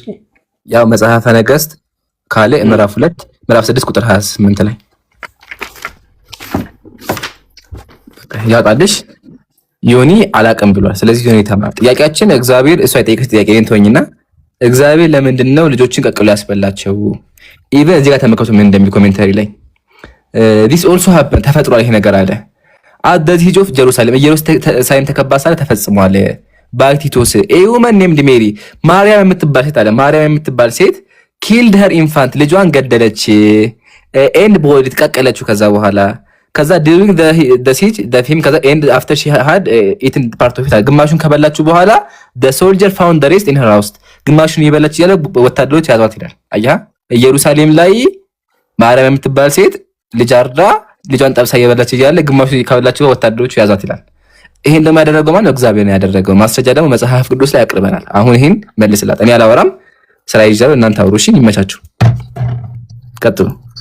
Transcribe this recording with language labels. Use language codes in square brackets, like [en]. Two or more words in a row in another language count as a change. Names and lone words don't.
[am] ያው መጽሐፈ ነገሥት ካለ ምዕራፍ 2 ምዕራፍ 6 ቁጥር 28 ላይ ያውቃልሽ። ዮኒ አላውቅም ብሏል። ስለዚህ ዮኒ ተማር። ጥያቄያችን እግዚአብሔር እሱ አይጠይቅሽ ጥያቄ እንተወኝና እግዚአብሔር ለምንድን ነው ልጆችን ቀቅሎ ያስበላቸው? ኢቭን እዚህ ጋር ተመልከቱ ምን እንደሚል ኮሜንታሪ ላይ [en] this also happened [am] ተፈጥሯል። ይሄ ነገር አለ [en] at the siege of Jerusalem [am] ኢየሩሳሌም ተከባ ሳለ ተፈጽሟል። ባክቲቶስ [en] a woman named Mary [am] ማርያም የምትባል ሴት አለ። ማርያም የምትባል ሴት [en] killed her infant [am] ልጇን ገደለች [en] and boiled [am] ቀቀለችው። ከዛ [en] during the siege the him [am] ከዛ [en] and after she had eaten part of it [am] ግማሹን ከበላችሁ በኋላ [en] the soldier found the rest in her house [am] ግማሹን የበላች ያለ ወታደሮች ያዟት ይላል። አያ ኢየሩሳሌም ላይ ማርያም የምትባል ሴት ልጅ አርዳ ልጇን ጠብሳ የበላች ያለ ግማሹ ከበላችሁ ወታደሮች ያዟት ይላል። ይሄን ደግሞ ያደረገው ማለት እግዚአብሔር ነው ያደረገው። ማስረጃ ደግሞ መጽሐፍ ቅዱስ ላይ ያቀርበናል። አሁን ይሄን መልስላት። እኔ አላወራም፣ ስራ ይዣለሁ። እናንተ አውሩ። እሺ፣ ይመቻችሁ። ቀጥሉ።